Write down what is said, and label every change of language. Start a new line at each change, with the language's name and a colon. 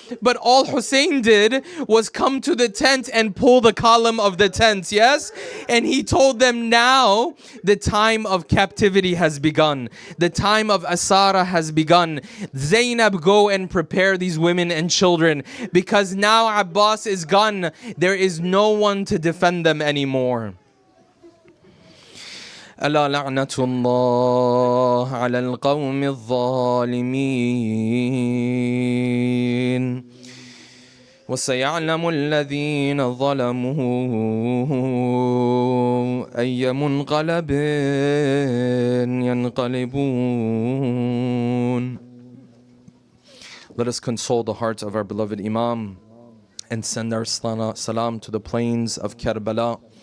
English: But all Hussein did was come to the tent and pull the column of the tent. Yes, and he told them, now now the time of captivity has begun. The time of Asara has begun. Zainab, go and prepare these women and children, because now Abbas is gone. There is no one to defend them anymore.
Arabic: ألا لعنة الله على القوم الظالمين وسيعلم الذين ظلموا أي منقلب ينقلبون.
English: Let us console the hearts of our beloved Imam and send our salam to the plains of Karbala.